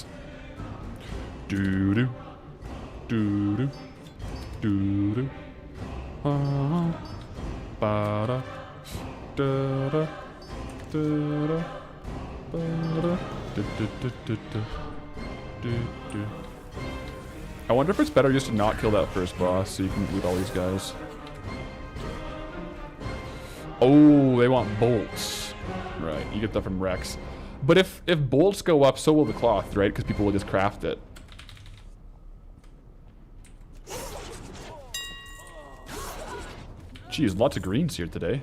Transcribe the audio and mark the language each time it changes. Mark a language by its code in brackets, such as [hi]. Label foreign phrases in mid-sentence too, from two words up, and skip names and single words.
[en] Doo-doo. Doo-doo. Doo-doo. Ba-da. Da-da. Da-da. Ba-da. Du-du-du-du-du. Du-du. I wonder if it's better just to not kill that first boss so you can loot all these guys. Oh, they want bolts. Right, you get that from Rex. But if bolts go up, so will the cloth, right? Because people will just craft it. Geez, lots of greens here today.